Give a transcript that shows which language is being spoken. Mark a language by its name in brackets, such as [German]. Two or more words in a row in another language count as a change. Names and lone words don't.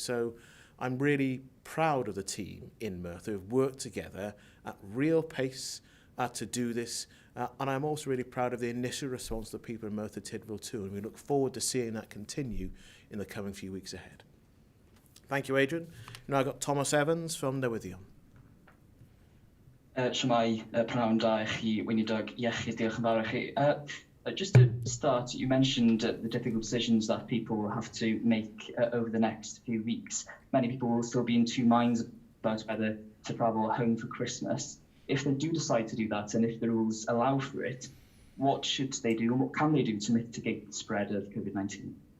[English] So I'm really proud of the team in Merthyr who've worked together at real pace to do this. And I'm also really proud of the initial response of the people in Merthyr Tydfil too, and we look forward to seeing that continue in the coming few weeks ahead. Thank you, Adrian. Now I've got Thomas Evans from Newyddion. [Welsh] Shwmai, prynawn da I chi, Gweinidog, Iechyd, diolch yn fawr i chi. [English] Just to start, you mentioned the difficult decisions that people will have to make over the next few weeks. Many people will still be in two minds about whether to travel home for Christmas. If they do decide to do that, and if the rules allow for it, what should they do and what can they do to mitigate the spread of COVID-19?